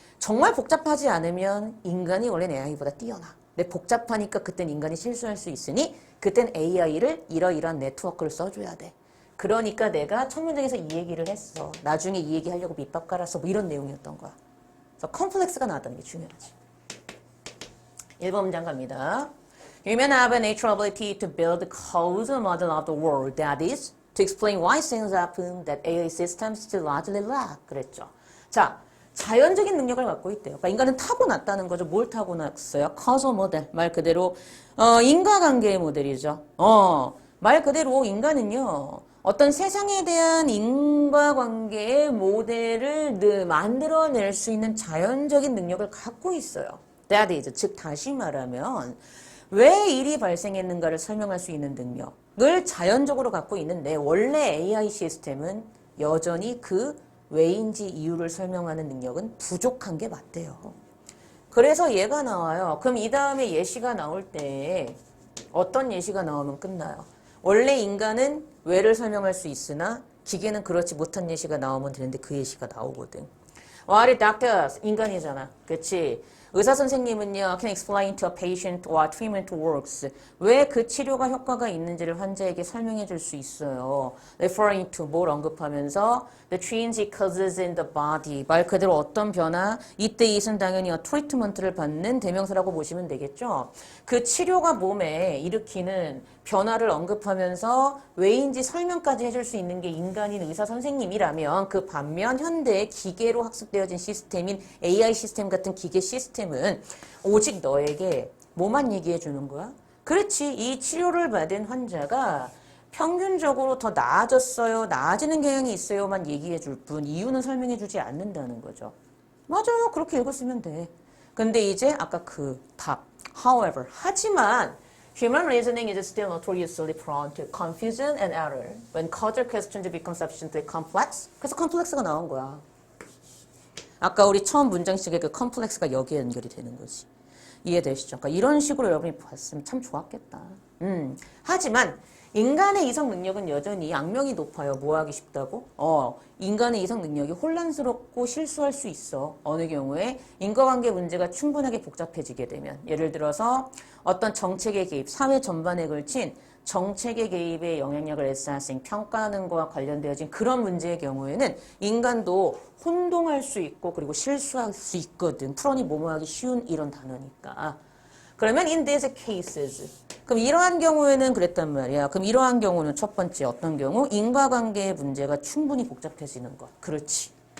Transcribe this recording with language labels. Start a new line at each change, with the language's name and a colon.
Korean: 정말 복잡하지 않으면 인간이 원래는 AI보다 뛰어나. 근데 복잡하니까 그땐 인간이 실수할 수 있으니 그땐 AI를 이러이러한 네트워크를 써줘야 돼. 그러니까 내가 첫 문장에서 이 얘기를 했어. 나중에 이 얘기 하려고 밑밥 깔았어. 뭐 이런 내용이었던 거야. 그래서 컴플렉스가 나왔다는 게 중요하지. 1번 문장 갑니다.
English: Human have a natural ability to build a causal model of the world. That is, to explain why things happen that AI systems still largely lack.
Korean: 그랬죠. 자, 자연적인 능력을 갖고 있대요. 그러니까 인간은 타고났다는 거죠. 뭘 타고났어요? causal 모델. 말 그대로 인과관계의 모델이죠. 말 그대로 인간은요. 어떤 세상에 대한 인과관계의 모델을 만들어낼 수 있는 자연적인 능력을 갖고 있어요. That is, 즉 다시 말하면 왜 일이 발생했는가를 설명할 수 있는 능력을 자연적으로 갖고 있는데 원래 AI 시스템은 여전히 그 왜인지 이유를 설명하는 능력은 부족한 게 맞대요. 그래서 얘가 나와요. 그럼 이 다음에 예시가 나올 때 어떤 예시가 나오면 끝나요? 원래 인간은 왜를 설명할 수 있으나 기계는 그렇지 못한 예시가 나오면 되는데 그 예시가 나오거든.
English: What if doctors?
Korean: 인간이잖아. 그치? 의사 선생님은요,
English: can explain to a patient what treatment works.
Korean: 왜 그 치료가 효과가 있는지를 환자에게 설명해 줄 수 있어요.
English: Referring to
Korean: 뭘 언급하면서
English: the change it causes in the body.
Korean: 말 그대로 어떤 변화, 이때 이은 당연히 트리트먼트를 받는 대명사라고 보시면 되겠죠. 그 치료가 몸에 일으키는 변화를 언급하면서 왜인지 설명까지 해줄 수 있는 게 인간인 의사 선생님이라면 그 반면 현대의 기계로 학습되어진 시스템인 AI 시스템 같은 기계 시스템은 오직 너에게 뭐만 얘기해 주는 거야? 그렇지. 이 치료를 받은 환자가 평균적으로 더 나아졌어요. 나아지는 경향이 있어요만 얘기해 줄 뿐 이유는 설명해 주지 않는다는 거죠. 맞아요. 그렇게 읽었으면 돼. 근데 이제 아까 그 답.
English: However,
Korean: 하지만
English: human reasoning is still notoriously prone to confusion and error when causal questions become sufficiently complex.
Korean: 그래서 컴플렉스가 나온 거야. 아까 우리 처음 문장식의 그 컴플렉스가 여기에 연결이 되는 거지. 이해되시죠? 그러니까 이런 식으로 여러분이 봤으면 참 좋았겠다. 하지만 인간의 이성 능력은 여전히 악명이 높아요. 뭐 하기 쉽다고? 인간의 이성 능력이 혼란스럽고 실수할 수 있어. 어느 경우에 인과관계 문제가 충분하게 복잡해지게 되면 예를 들어서 어떤 정책의 개입, 사회 전반에 걸친 정책의 개입에 영향력을 assessing, 평가하는 것과 관련되어진 그런 문제의 경우에는 인간도 혼동할 수 있고 그리고 실수할 수 있거든. 풀어니 뭐뭐하기 쉬운 이런 단어니까. 그러면
English: in these cases.
Korean: 그럼 이러한 경우에는 그랬단 말이야. 그럼 이러한 경우는 첫 번째 어떤 경우? 인과관계의 문제가 충분히 복잡해지는 것. 그렇지.